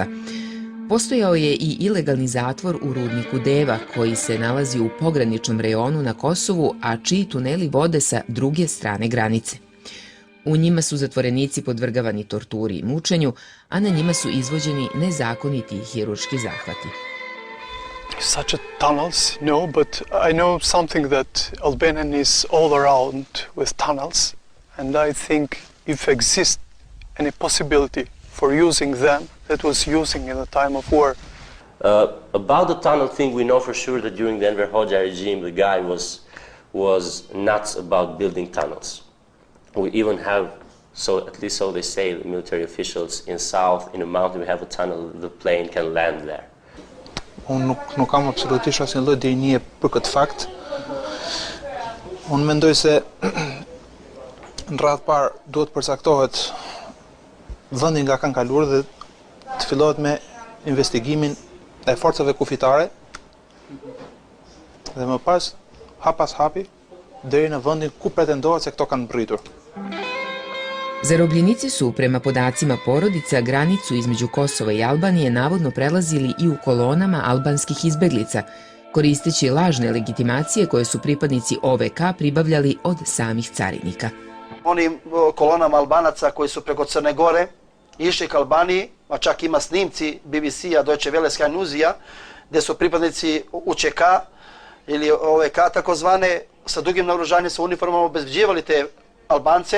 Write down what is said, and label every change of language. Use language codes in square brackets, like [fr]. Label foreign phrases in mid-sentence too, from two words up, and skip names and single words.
[sr] Postojao je i ilegalni zatvor u rudniku Deva, koji se nalazi u pograničnom rejonu na Kosovu, a čiji tuneli vode sa druge strane granice. U njima su zatvorenici podvrgavani torturi i mučenju, a na njima su izvođeni nezakoniti hirurški zahvati. [en] Such a tunnels, no, but I know something that Albania is all around with tunnels, and I think if exists any possibility for using them, that was using in the time of war. About the tunnel thing, we know for sure that during the Enver Hoxha regime, the guy was nuts about building tunnels. We even have, so at least so they say, the military officials in south, in a mountain, we have a tunnel, the plane can land there. [sq] Unë nuk kam absolutisht asnjë lloj dinie për këtë fakt. Unë mendoj se në radhë parë duhet përcaktohet vendi nga kanë kaluar dhe të fillohet me investigimin e forcave kufitare dhe më pas hap pas hapi deri në vendin ku pretendohet se këto kanë mbritur. [sr] Zarobljenici su, prema podacima porodica, granicu između Kosova i Albanije navodno prelazili i u kolonama albanskih izbeglica, koristeći lažne legitimacije koje su pripadnici OVK pribavljali od samih carinika. Onim kolonama Albanaca koji su preko Crne Gore išli ka Albaniji, a čak ima snimci BBC-a, Deutsche Welle, Sky Newsia, gde su pripadnici UČK ili OVK takozvane sa dugim naoružanjem, sa uniformama obezbeđivali te Albance.